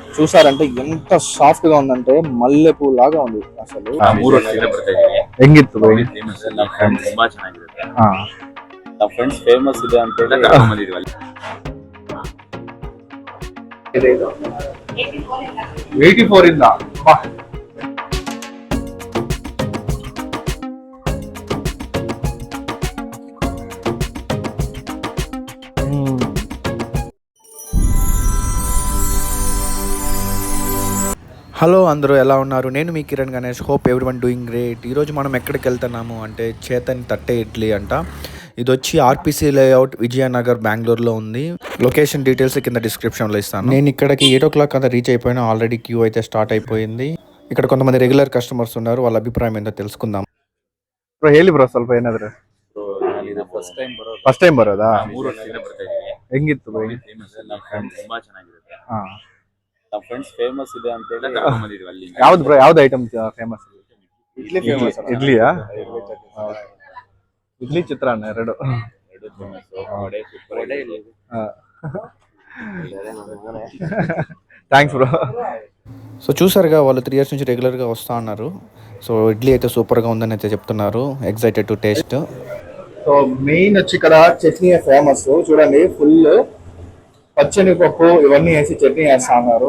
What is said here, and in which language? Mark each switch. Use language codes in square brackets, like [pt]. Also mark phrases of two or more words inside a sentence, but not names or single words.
[te] చూసారంటే ఎంత సాఫ్ట్ గా ఉందంటే మల్లెపూ లాగా ఉంది ಅಸಲು [kn] ಮೂರು ವರ್ಷದಿಂದ ಬರ್ತಾ ಇದೀವಿ. ಹೆಂಗಿತ್ತು bro? ಫೇಮಸ್ ನಮ್ಮ ಫ್ರೆಂಡ್ಸ್ ತುಂಬಾ ಚೆನ್ನಾಗಿರುತ್ತೆ. ಹಾ ನಮ್ಮ ಫ್ರೆಂಡ್ಸ್ ಫೇಮಸ್ ಇದೆ ಅಂತ ಹೇಳಿ ಕರ್ಕೊಂಡ್ ಬಂದಿದ್ವಿ ಅಲ್ಲಿ. 84 ಇಂದ ಬಾ. [te] హలో అందరూ ఎలా ఉన్నారు? నేను మీ కిరణ్ గణేష్. [en] Hope everyone doing great. [te] ఈరోజు మనం ఎక్కడికి వెళ్తున్నాము అంటే చేతన్ తట్టే ఇడ్లీ అంట. ఇది వచ్చి ఆర్పిసి లేఅవుట్ విజయనగర్ బెంగళూరులో ఉంది. [en] location details [te] కింద డిస్క్రిప్షన్లో ఇస్తాను. నేను ఇక్కడికి 8 o'clock అంతా రీచ్ అయిపోయినా. [en] already queue [te] అయితే స్టార్ట్ అయిపోయింది. ఇక్కడ కొంతమంది [en] regular customers [te] ఉన్నారు. వాళ్ళ అభిప్రాయం ఏంటో తెలుసుకుందాం. [kn] ಬ್ರೋ ಹೇಳಿ ಬ್ರೋ ಸ್ವಲ್ಪ ಏನಾದ್ರೆ. ಇದು [en] first time [kn] ಬರೋದಾ? ಮೂರು ವರ್ಷದಿಂದ ಬರ್ತಾ ಇದೀವಿ. ಹೆಂಗಿತ್ತು ಬೈ? ಫೇಮಸ್ ನಮ್ಮ ಫ್ರೆಂಡ್ಸ್ ತುಂಬಾ ಚೆನ್ನಾಗಿರುತ್ತೆ. ಹಾ ನಮ್ಮ ಫ್ರೆಂಡ್ಸ್ ಫೇಮಸ್ ಇದೆ ಅಂತ ಹೇಳಿ ಕರ್ಕೊಂಡ್ ಬಂದಿದ್ವಿ ಅಲ್ಲಿ. ಯಾವ್ದು ಬ್ರೋ, ಯಾವ್ದು [en] item famous? [kn] ಇಡ್ಲಿ ಫೇಮಸ್. ಇಡ್ಲಿಯಾ? ಇಡ್ಲಿ ಚಿತ್ರಾನ್ನ ಎರಡು ಫೇಮಸ್. ವಡೆ ಸೂಪರ್. ವಡೆ ಇಲ್ಲಿ. [en] Thanks bro. [te] సో చూసారుగా వాళ్ళు 3 years నుంచి రెగ్యులర్గా వస్తూ ఉన్నారు. సో ఇడ్లీ అయితే సూపర్గా ఉందని అయితే చెప్తున్నారు. [en] Excited to taste. so main [te] వచ్చి ఇక్కడ చట్నీ ఫేమస్. చూడండి, ఫుల్ పచ్చని పప్పు ఇవన్నీ వేసి చట్నీ వేస్తా ఉన్నారు.